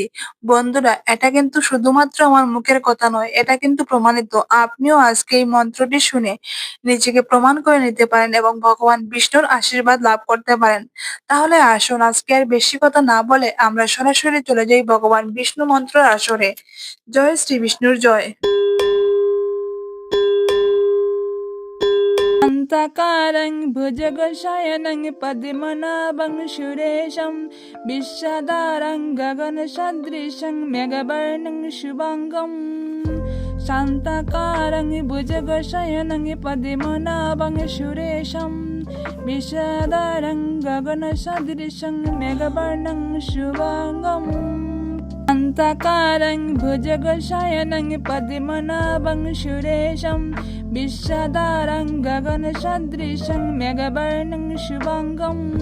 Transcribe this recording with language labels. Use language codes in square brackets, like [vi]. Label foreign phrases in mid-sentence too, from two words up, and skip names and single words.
[bn] বন্ধুরা, এটা কিন্তু শুধুমাত্র আমার মুখের কথা নয়, এটা কিন্তু প্রমাণিত। আপনিও আজকে এই মন্ত্রটি শুনে নিজেকে প্রমাণ করে নিতে পারেন এবং ভগবান বিষ্ণুর আশীর্বাদ লাভ করতে পারেন। তাহলে আসুন, আজকে আর বেশি কথা না বলে আমরা সরাসরি চলে যাই ভগবান বিষ্ণু মন্ত্রের আসরে। জয় শ্রী বিষ্ণুর জয়। [sa] शान्ताकारं भुजगशयनं पद्मनाभं सुरेशं विश्वधारं गगनसदृशं मेघवर्णं शुभाङ्गम् शान्ताकारं भुजगशयनं पद्मनाभं सुरेशं विश्वधारं गगनसदृशं मेघवर्णं शुभाङ्गम् शान्ताकारं भुजगशयनं पद्मनाभं सुरेशं विश्वधारं गगनसदृशं मेघवर्णं शुभाङ्गम्